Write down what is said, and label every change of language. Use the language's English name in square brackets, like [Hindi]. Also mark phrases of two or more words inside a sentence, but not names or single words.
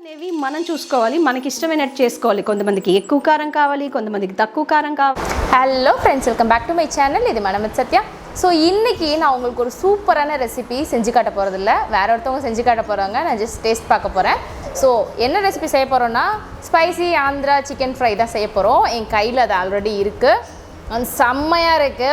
[Telugu] అనేవి మనం చూసుకోవాలి, మనకి ఇష్టమైనట్టు చేసుకోవాలి. కొంతమందికి ఎక్కువ కారం కావాలి, కొంతమందికి తక్కువ కారం కావాలి. [English] Hello friends, welcome back to my channel. [Tamil] இது மனம் சத்யா. ஸோ இன்றைக்கி நான் உங்களுக்கு ஒரு சூப்பரான ரெசிபி செஞ்சு காட்ட போகிறதில்ல, வேறு ஒருத்தவங்க செஞ்சு காட்ட போகிறாங்க. நான் [English] just taste [Tamil] பார்க்க போகிறேன். ஸோ என்ன ரெசிபி செய்ய போகிறோன்னா [English] spicy Andhra chicken fry [Tamil] தான் செய்ய போகிறோம். என் கையில் அது ஆல்ரெடி இருக்குது, அது செம்மையாக இருக்குது.